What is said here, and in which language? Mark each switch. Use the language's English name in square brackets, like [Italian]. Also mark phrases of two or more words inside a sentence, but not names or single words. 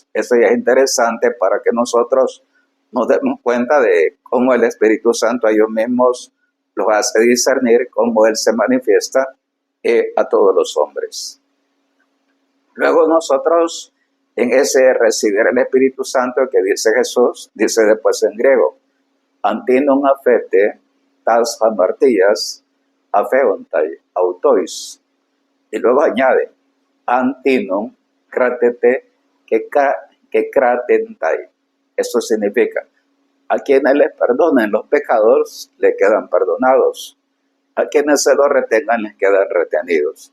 [Spanish] Eso ya es interesante para que nosotros nos demos cuenta de cómo el Espíritu Santo a ellos mismos los hace discernir, cómo Él se manifiesta a todos los hombres. Luego nosotros, en ese recibir el Espíritu Santo que dice Jesús, dice después en griego, [Greek] ἄν τινων ἀφῆτε τὰς ἁμαρτίας ἀφέωνται αὐτοῖς. [Spanish] Y luego añade, [Greek] ἄν τινων κρατῆτε κεκράτηνται. [Spanish] Eso significa, a quienes les perdonen los pecados, le quedan perdonados. A quienes se los retengan, les quedan retenidos.